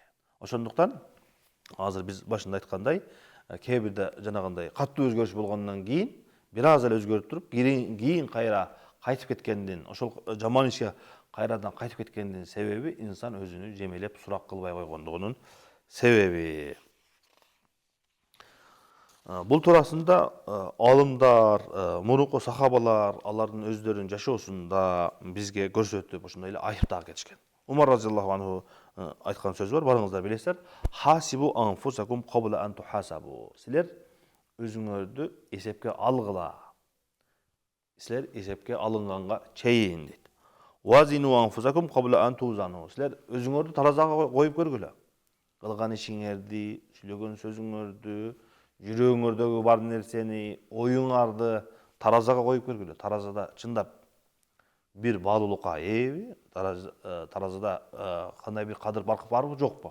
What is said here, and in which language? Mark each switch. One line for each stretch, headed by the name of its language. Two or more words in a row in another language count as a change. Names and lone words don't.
Kyrgyz: Ошондуктан азыр биз башында айткандай, кээ бирде жанагындай катуу өзгөрүш болгондон кийин бир аз эле өзгөрүп туруп, кийин кайра кайтып кеткендин, ошол жаман ишке кайрадан кайтып кеткендин себеби инсан өзүнү жемелеп сурак кылбай койгондугунун себеби. Бул туурасында алымдар, мурунку сахабалар алардын өздөрүнүн жашоосунда бизге көрсөтүп, ошондой эле айыптап кетишкен. Умар
Arabic: رضي الله عنه
Kyrgyz: айткан сөзү бар, барыңыздар билесиздер.
Arabic: حاسبوا أنفسكم قبل أن تحاسبوا.
Kyrgyz: Силер өзүңөрдү эсепке алгыла. Силер эсепке алынганга чейин дейт.
Arabic: زنوا أنفسكم قبل أن توزنوا.
Kyrgyz: Силер өзүңөрдү таразага коюп көргүлө. Кылган ишиңерди, сүйлөгөн сөзүңөрдү, жүрөгүңөрдөгү бар нерсени, оюңарды таразага коюп көргүлө. Таразада чындап бир баалуулукка ээби, таразада кандай бир кадыр баркы барбы, жокпу?